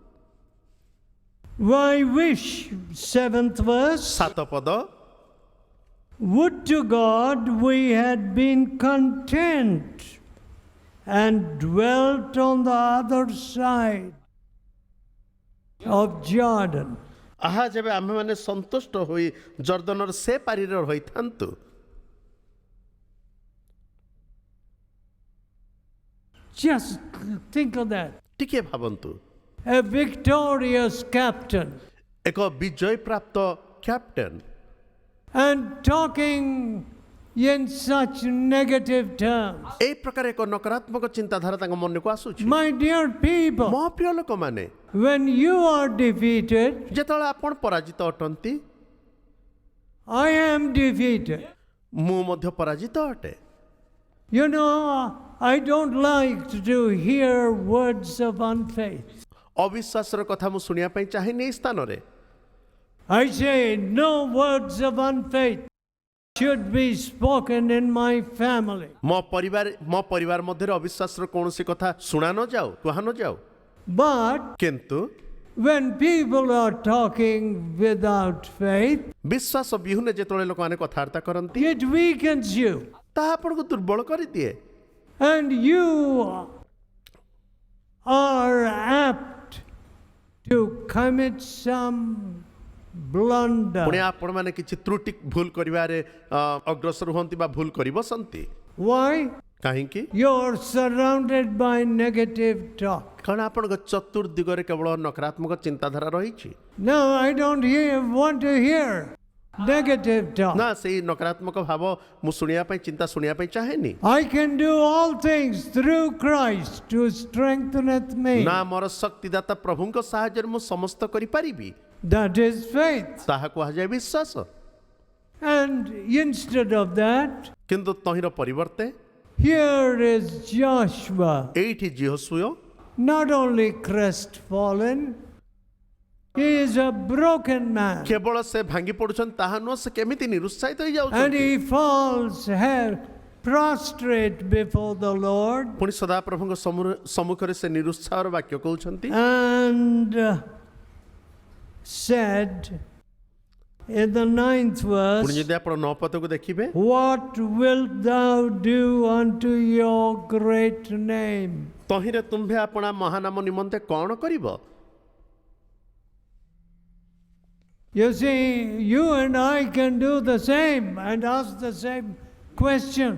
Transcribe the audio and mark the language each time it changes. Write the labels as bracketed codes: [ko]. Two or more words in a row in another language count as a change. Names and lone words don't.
[en] I wish, 7th verse, [or] 7 ପଦ [en] would to God we had been content and dwelt on the other side of Jordan. [or] ଆହା ଯେବେ ଆମ୍ଭେମାନେ ସନ୍ତୁଷ୍ଟ ହୋଇ ଜର୍ଦ୍ଦନର ସେ ପାରିରେ ରହିଥାନ୍ତୁ [en] Just think of that. [or] ଟିକେ ଭାବନ୍ତୁ [en] A victorious captain [or] ଏକ ବିଜୟ ପ୍ରାପ୍ତ କ୍ୟାପ୍ଟେନ୍ [en] and talking in such negative terms. [or] এই ପ୍ରକାର ଏକ ନକାରାତ୍ମକ ଚିନ୍ତାଧାରା ତାଙ୍କ ମନକୁ ଆସୁଛି [en] My dear people, [or] ମୋ ପ୍ରିୟ ଲୋକମାନେ [en] when you are defeated, [or] ଯେତେବେଳେ ଆପଣ ପରାଜିତ ଅଟନ୍ତି [en] I am defeated. [or] ମୁଁ ମଧ୍ୟ ପରାଜିତ ଅଟେ [en] You know, I don't like to hear words of unfaith. [or] ଅବିଶ୍ୱାସର କଥା ମୁଁ ଶୁଣିବା ପାଇଁ ଚାହେଁନି ଏହି ସ୍ଥାନରେ [en] I say no words of unfaith should be spoken in my family. [or] ମୋ ପରିବାର ମଧ୍ୟରେ ଅବିଶ୍ୱାସର କୌଣସି କଥା ଶୁଣା ନ ଯାଉ କୁହା ନ ଯାଉ [en] But [or] କିନ୍ତୁ [en] when people are talking without faith, [or] ବିଶ୍ୱାସ ବିହୁନେ ଯେତେବେଳେ ଲୋକମାନେ କଥାବାର୍ତ୍ତା କରନ୍ତି [en] it weakens you. [or] ତାହା ଆପଣଙ୍କୁ ଦୁର୍ବଳ କରିଦିଏ [en] And you are apt to commit some blunder. [or] ପୁଣି ଆପଣମାନେ କିଛି ତ୍ରୁଟି ଭୁଲ କରିବାରେ ଅଗ୍ରସର ହୁଅନ୍ତି ବା ଭୁଲ କରି ବସନ୍ତି [en] Why? [or] କାହିଁକି [en] You're surrounded by negative talk. [or] କାରଣ ଆପଣଙ୍କ ଚତୁର୍ଦିଗରେ କେବଳ ନକାରାତ୍ମକ ଚିନ୍ତାଧାରା ରହିଛି [en] No, I don't want to hear negative talk. [or] ନା ସେଇ ନକାରାତ୍ମକ ଭାବ ମୁଁ ଶୁଣିବା ପାଇଁ ଚିନ୍ତା ଶୁଣିବା ପାଇଁ ଚାହେଁନି [en] I can do all things through Christ who strengtheneth me. [or] ନା ମୋର ଶକ୍ତିଦାତା ପ୍ରଭୁଙ୍କ ସାହାଯ୍ୟରେ ମୁଁ ସମସ୍ତ କରିପାରିବି [en] That is faith. [or] ତାହା କୁହାଯାଏ ବିଶ୍ୱାସ [en] And instead of that, [or] କିନ୍ତୁ ତହିଁର ପରିବର୍ତ୍ତେ [en] here is Joshua, [or] ଏଇଠି ଯୀହୋଶୁଆ [en] not only crestfallen, he is a broken man. [or] କେବଳ ସେ ଭାଙ୍ଗି ପଡୁଛନ୍ତି ତାହା ନୁହଁ ସେ କେମିତି ନିରୁତ୍ସାହିତ [en] And [or] ହେଇଯାଉଛନ୍ତି [en] he falls prostrate before the Lord [or] ପୁଣି ସଦାପ୍ରଭୁଙ୍କ ସମ୍ମୁଖରେ ସେ ନିରୁତ୍ସାହର ବାକ୍ୟ କହୁଛନ୍ତି [en] and said in the 9th [or] ପୁଣି [en] verse, [or] ଯଦି ଆପଣ 9 ପଦକୁ ଦେଖିବେ [en] What wilt thou do unto your great name? [or] ତହିଁରେ ତୁମ୍ଭେ ଆପଣା ମହାନାମ ନିମନ୍ତେ କ'ଣ କରିବ [en] You see, you and I can do the same and ask the same question.